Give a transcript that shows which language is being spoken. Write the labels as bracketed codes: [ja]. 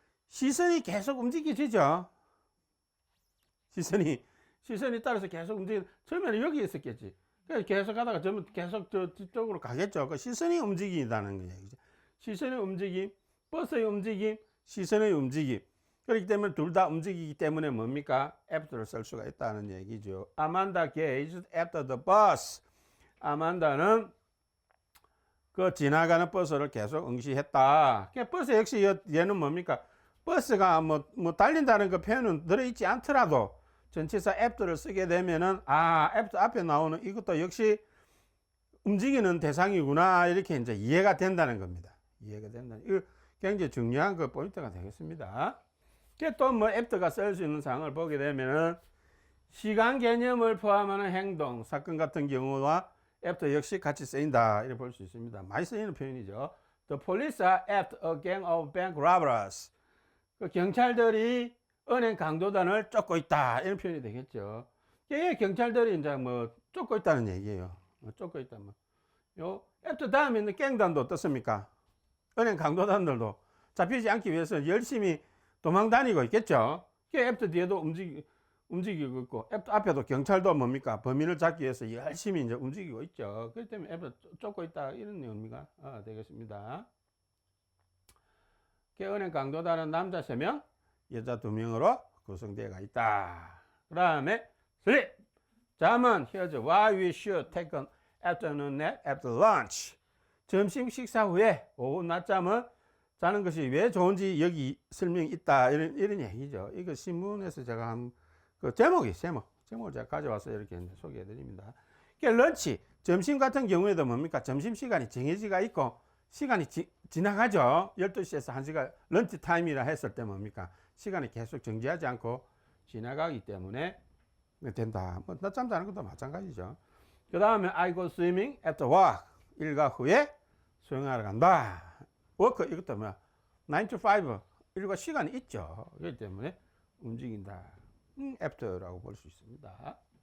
[ko] 시선이 계속 움직여지죠. 시선이 따라서 계속 처음에는 여기 있었겠지. 계속 가다가 계속 저쪽으로 가겠죠. 그 시선이 움직인다는 거예요. 시선의 움직임, 버스의 움직임, 시선의 움직임. 그렇기 때문에 둘 다 움직이기 때문에 뭡니까? after를 쓸 수가 있다는 얘기죠. [en] Amanda gazed after the bus. [ko] 아만다는 그 지나가는 버스를 계속 응시했다. 버스 역시 얘는 뭡니까? 버스가 뭐 달린다는 그 표현은 들어있지 않더라도 전치사 after를 쓰게 되면은 after 앞에 나오는 이것도 역시 움직이는 대상이구나 이렇게 이제 이해가 된다는 겁니다. 이해가 된다. 이거 굉장히 중요한 그 포인트가 되겠습니다. 또 뭐 after가 쓸 수 있는 상황을 보게 되면은 시간 개념을 포함하는 행동, 사건 같은 경우와 after 역시 같이 쓰인다 이렇게 볼 수 있습니다. 많이 쓰이는 표현이죠. [en] The police are after a gang of bank robbers. [ko] 그 경찰들이 은행 강도단을 쫓고 있다 이런 표현이 되겠죠. 이게 경찰들이 이제 뭐 쫓고 있다는 얘기예요. 쫓고 있다 뭐. 요 after 다음에 있는 갱단도 어떻습니까? 은행 강도단들도 잡히지 않기 위해서 열심히 도망 다니고 있겠죠. after 뒤에도 움직이고 있고 앞에도 경찰도 뭡니까? 범인을 잡기 위해서 열심히 이제 움직이고 있죠. 그렇기 때문에 after 쫓고 있다 이런 의미가 되겠습니다. 은행 강도단은 남자 3명, 여자 2명으로 구성되어 있다. 그 다음에 sleep. 잠은 [en] here's why we should take an afternoon nap after lunch. [ko] 점심 식사 후에 오후 낮잠은 자는 것이 왜 좋은지 여기 설명이 있다 이런 얘기죠. 이거 신문에서 제가 그 제목을 제가 가져와서 이렇게 소개해 드립니다. 런치, 점심 같은 경우에도 뭡니까? 점심 시간이 정해지가 있고 시간이 지나가죠. 12시에서 1시간 런치 타임이라 했을 때 뭡니까? 시간이 계속 정지하지 않고 지나가기 때문에 된다. 뭐 낮잠 자는 것도 마찬가지죠. [en] 그 다음에 I go swimming after work. [ko] 일과 후에 수영하러 간다. 워크 이것도 뭐야? 9 to 5 일과 시간이 있죠. 그렇기 때문에 움직인다. after라고 볼 수 있습니다.